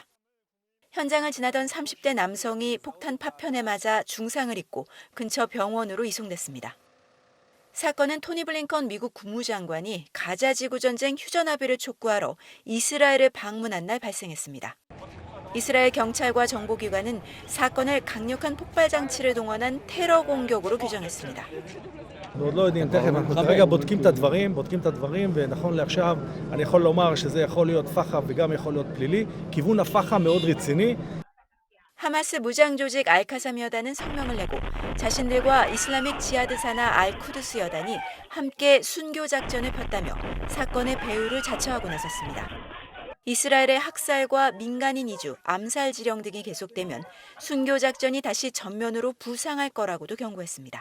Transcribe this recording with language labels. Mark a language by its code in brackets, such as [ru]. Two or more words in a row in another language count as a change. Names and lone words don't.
[ko] 현장을 지나던 30대 남성이 폭탄 파편에 맞아 중상을 입고 근처 병원으로 이송됐습니다. 사건은 토니 블링컨 미국 국무장관이 가자 지구 전쟁 휴전 합의를 촉구하러 이스라엘을 방문한 날 발생했습니다. 이스라엘 경찰과 정보기관은 사건을 강력한 폭발 장치를 동원한 테러 공격으로 규정했습니다. [he] עוד לא יודעים, תכף אנחנו כרגע בודקים את הדברים, ונכון לעכשיו אני יכול לומר שזה יכול להיות פח"ע וגם יכול להיות פלילי. כיוון הפח"ע מאוד רציני. [ko] 하마스 무장 조직 알카삼 여단은 성명을 내고 자신들과 이슬라믹 지하드 산하 알쿠드스 여단이 함께 순교 작전을 폈다며 사건의 배후를 자처하고 나섰습니다. 이스라엘의 학살과 민간인 이주, 암살 지령 등이 계속되면 순교 작전이 다시 전면으로 부상할 거라고도 경고했습니다.